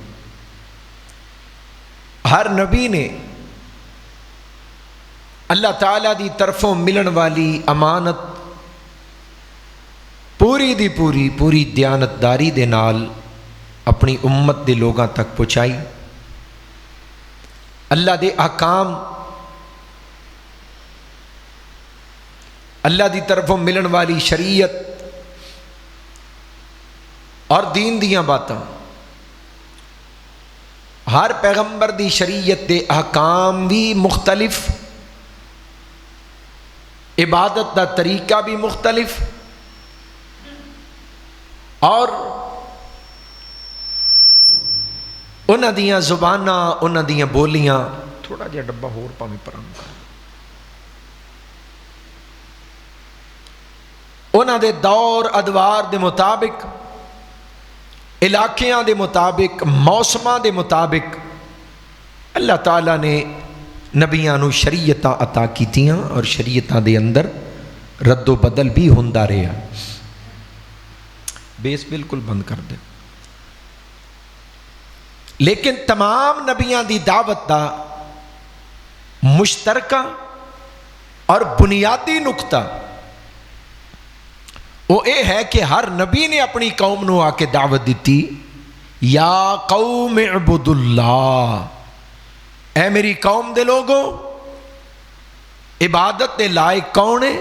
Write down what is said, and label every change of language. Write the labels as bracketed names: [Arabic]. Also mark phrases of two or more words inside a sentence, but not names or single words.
[Punjabi] ہر نبی نے اللہ تعالیٰ دی طرفوں ملن والی امانت پوری دی پوری دیانتداری دے نال اپنی امت دے لوگاں تک پہنچائی. اللہ دے احکام، اللہ دی طرفوں ملن والی شریعت اور دین دیاں باتاں، ہر پیغمبر دی شریعت دے احکام بھی مختلف، عبادت دا طریقہ بھی مختلف، اور انہاں دیاں زباناں، انہاں دیاں بولیاں. تھوڑا جہا ڈبہ ہور پاویں پرام کر. انہاں دے دور ادوار دے مطابق، علاقیاں دے مطابق، موسماں دے مطابق اللہ تعالیٰ نے نبیاں نو شریعتاں عطا کیتیاں، اور شریعتاں دے اندر رد و بدل بھی ہوندا رہا. بیس بالکل بند کر دے. لیکن تمام نبیاں دی دعوت دا مشترکہ اور بنیادی نقطہ وہ یہ ہے کہ ہر نبی نے اپنی قوم نو آ کے دعوت دیتی، [Arabic] یا قوم اعبد اللہ، [Punjabi] اے میری قوم دے لوگوں عبادت دے لائق کون ہے؟